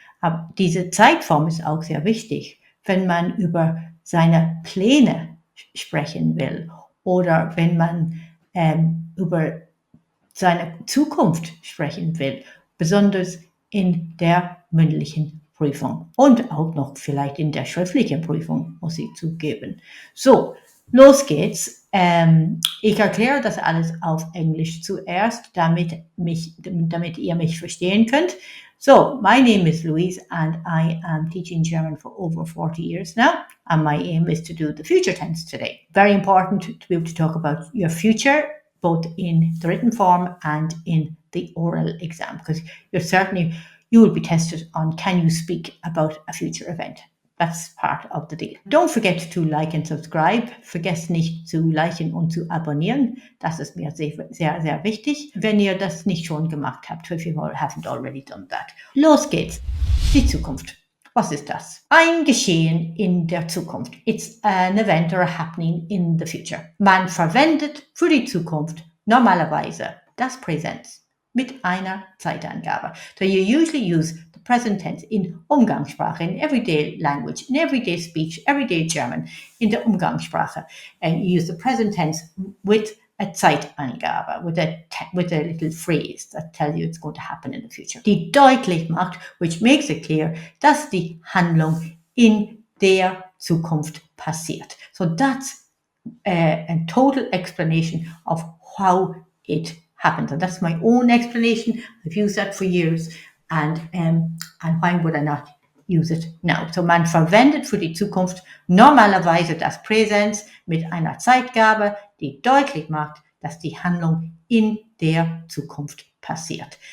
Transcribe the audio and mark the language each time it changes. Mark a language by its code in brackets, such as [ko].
[de] Aber diese Zeitform ist auch sehr wichtig, wenn man über seine Pläne sprechen will oder wenn man über seine Zukunft sprechen will, besonders in der mündlichen Prüfung und auch noch vielleicht in der schriftlichen Prüfung, muss ich zugeben. So, los geht's. Ich erkläre das alles auf Englisch zuerst, damit ihr mich verstehen könnt. [en] So, my name is Louise and I am teaching German for over 40 years now, and my aim is to do the future tense today. Very important to be able to talk about your future, both in the written form and in the oral exam, because you will be tested on can you speak about a future event. That's part of the deal. Don't forget to like and subscribe. [de] Vergesst nicht zu liken und zu abonnieren. Das ist mir sehr, sehr, sehr wichtig, wenn ihr das nicht schon gemacht habt, [en] if you haven't already done that. [de] Los geht's. Die Zukunft. Was ist das? Ein Geschehen in der Zukunft. [en] It's an event or a happening in the future. [de] Man verwendet für die Zukunft normalerweise das Präsens mit einer Zeitangabe. [en] So you usually use the present tense in Umgangssprache, in everyday language, in everyday speech, everyday German, [de] in der Umgangssprache. [en] And you use the present tense with a Zeitangabe, with a little phrase that tells you it's going to happen in the future. [de] Die deutlich macht, [en] which makes it clear, [de] dass die Handlung in der Zukunft passiert. [en] So that's a total explanation of how it happens. And that's my own explanation. I've used that for years. And why would I not use it now? [de] So man verwendet für die Zukunft normalerweise das Präsens mit einer Zeitgabe, die deutlich macht, dass die Handlung in der Zukunft passiert.